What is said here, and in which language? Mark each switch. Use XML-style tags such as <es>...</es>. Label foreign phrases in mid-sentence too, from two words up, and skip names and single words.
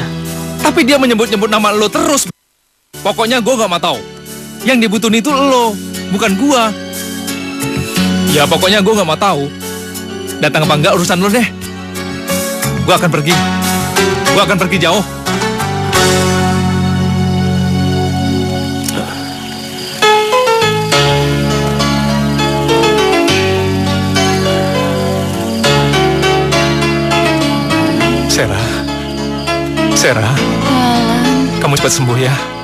<id>Tapi dia menyebut-nyebut nama lo terus. Pokoknya gue gak mau tahu. Yang dibutuhin itu lo, bukan gua. Ya pokoknya gue gak mau tahu. Datang apa enggak urusan lo deh. Gue akan pergi. Gue akan pergi jauh. Sera. Sera. Alan. Kamu cepat sembuh ya.</id>